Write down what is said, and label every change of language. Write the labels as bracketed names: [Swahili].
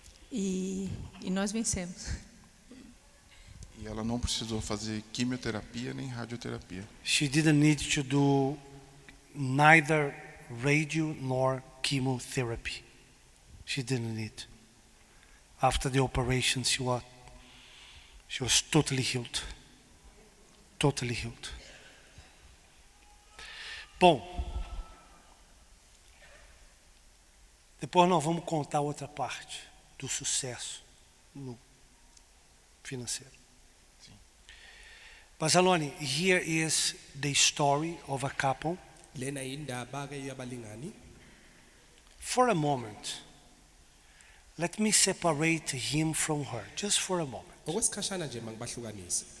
[Portuguese] E nós vencemos. E ela não precisou fazer quimioterapia nem radioterapia. [English] She didn't need to do neither radio nor chemotherapy. She didn't need. After the operation, she was totally healed. Totally healed. [Portuguese] Bom, depois nós vamos contar outra parte do sucesso no financeiro. [English] Bazalone, here is the story of a couple. [Zulu] Lena indaba ke yabalingani. [English] For a moment, let me separate him from her, just for a moment. [Zulu] Okwesikhashana nje mangibahlukanise.